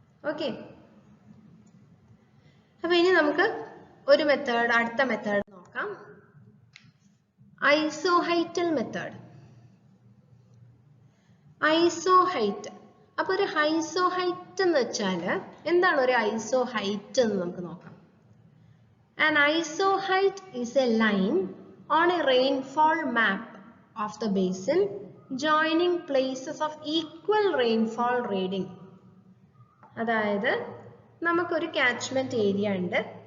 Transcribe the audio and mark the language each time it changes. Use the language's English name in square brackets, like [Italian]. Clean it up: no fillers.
[Malayalam] Okay, അപ്പൊ ഇനി നമുക്ക് ഒരു മെത്തേഡ്, അടുത്ത മെത്തേഡ് നോക്കാം, ഐസോഹൈറ്റൽ മെത്തേഡ്. ഐസോഹൈറ്റ്, അപ്പൊ ഒരു ഐസോഹൈറ്റ് എന്ന് വെച്ചാല് എന്താണ് ഒരു ഐസോഹൈറ്റ് എന്ന് നമുക്ക് നോക്കാം. [English] An isoheight is a line on a rainfall map of the basin joining places of equal rainfall reading. [Malayalam] അതായത് നമുക്കൊരു കാച്ച്മെന്റ് ഏരിയ ഉണ്ട്.